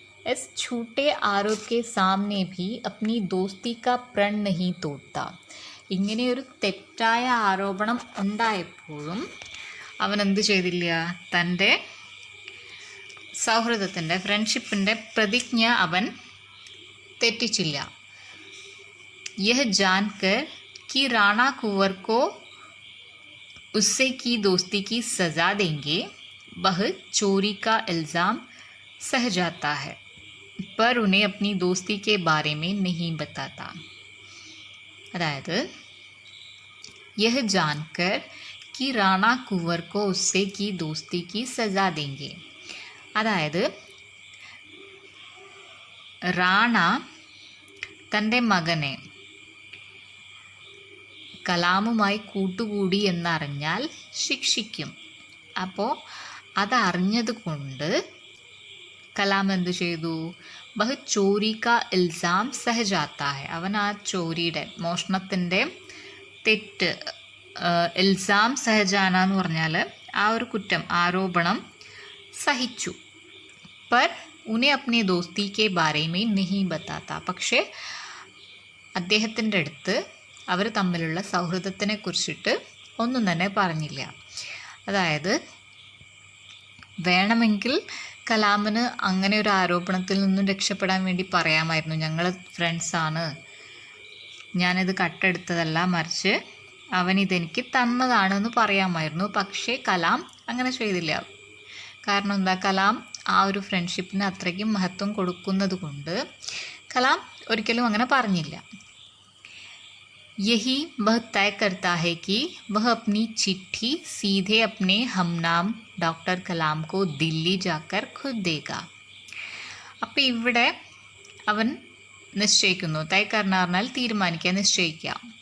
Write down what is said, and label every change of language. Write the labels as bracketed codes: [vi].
[hi] इस झूठे आरोप के सामने भी अपनी दोस्ती का प्रण नहीं तोड़ता. [ml] ഇങ്ങനെയൊരു തെറ്റായ ആരോപണം ഉണ്ടായപ്പോഴും അവൻ എന്ത് ചെയ്തില്ല? തൻ്റെ സൗഹൃദത്തിൻ്റെ, ഫ്രണ്ട്ഷിപ്പിൻ്റെ പ്രതിജ്ഞ അവൻ തെറ്റിച്ചില്ല. [hi] यह जानकर कि राणा कुंवर को उससे की दोस्ती की सज़ा देंगे, वह चोरी का इल्ज़ाम सह जाता है, पर उन्हें अपनी दोस्ती के बारे में नहीं बताता. അതായത് यह जानकर कि राणा कुंवर को उससे की दोस्ती की सज़ा देंगे, [ml] അതായത് റാണ തൻ്റെ മകനെ കലാമുമായി കൂട്ടുകൂടി എന്നറിഞ്ഞാൽ ശിക്ഷിക്കും. അപ്പോൾ അതറിഞ്ഞത് കൊണ്ട് കലാം എന്ത് ചെയ്തു? [hi] ബഹ് ചോരി കാ ഇൽസാം സഹജാത്താ ഹെ, [ml] അവൻ ആ ചോരിയുടെ, മോഷണത്തിൻ്റെ തെറ്റ്, [hi] ഇൽസാം സഹജാന [ml] എന്ന് പറഞ്ഞാൽ ആ ഒരു കുറ്റം, ആരോപണം സഹിച്ചു. [hi] പർ ഉനെ അപ്നെ ദോസ്തി കെ ബാരെ മേ നഹീ ബത്താത്ത, [ml] പക്ഷേ അദ്ദേഹത്തിൻ്റെ അടുത്ത് അവർ തമ്മിലുള്ള സൗഹൃദത്തിനെ കുറിച്ചിട്ട് ഒന്നും തന്നെ പറഞ്ഞില്ല. അതായത് വേണമെങ്കിൽ കലാമിന് അങ്ങനെ ഒരു ആരോപണത്തിൽ നിന്നും രക്ഷപ്പെടാൻ വേണ്ടി പറയാമായിരുന്നു, ഞങ്ങൾ ഫ്രണ്ട്സാണ്, ഞാനിത് കട്ടെടുത്തതല്ല, മറിച്ച് അവനിതെനിക്ക് തന്നതാണെന്ന് പറയാമായിരുന്നു. പക്ഷേ കലാം അങ്ങനെ ചെയ്തില്ല. കാരണം എന്താ? കലാം ആ ഒരു ഫ്രണ്ട്ഷിപ്പിന് അത്രയ്ക്കും മഹത്വം കൊടുക്കുന്നത് കൊണ്ട് കലാം ഒരിക്കലും അങ്ങനെ പറഞ്ഞില്ല. [hi] यही वह तय करता है कि वह अपनी चिट्ठी सीधे अपने हमनाम डॉक्टर कलाम को दिल्ली जाकर खुद देगा. [ml] അപ്പോൾ ഇവിടെ അവൻ നിശ്ചയിക്കുന്നു, [hi] തൈ കർണ [ml] പറഞ്ഞാൽ തീരുമാനിക്കുക, നിശ്ചയിക്കുക.